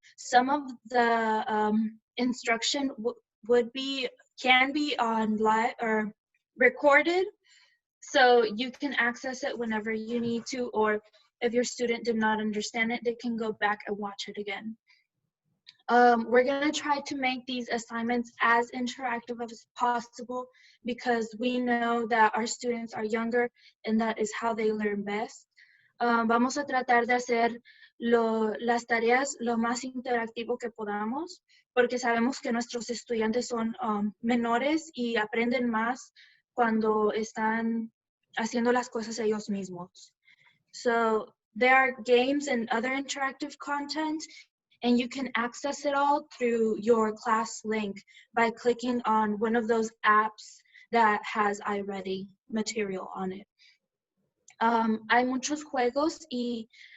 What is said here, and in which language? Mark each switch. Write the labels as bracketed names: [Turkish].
[English] Some of the instruction can be on live or recorded, so you can access it whenever you need to, or if your student did not understand it, they can go back and watch it again. We're going to try to make these assignments as interactive as possible because we know that our students are younger and that is how they learn best. [Spanish] Vamos a tratar de hacer las tareas lo más interactivo que podamos, porque sabemos que nuestros estudiantes son menores y aprenden más cuando están haciendo las cosas ellos mismos. [English] So there are games and other interactive content, and you can access it all through your class link by clicking on one of those apps that has iReady material on it. [Spanish] Hay muchos juegos y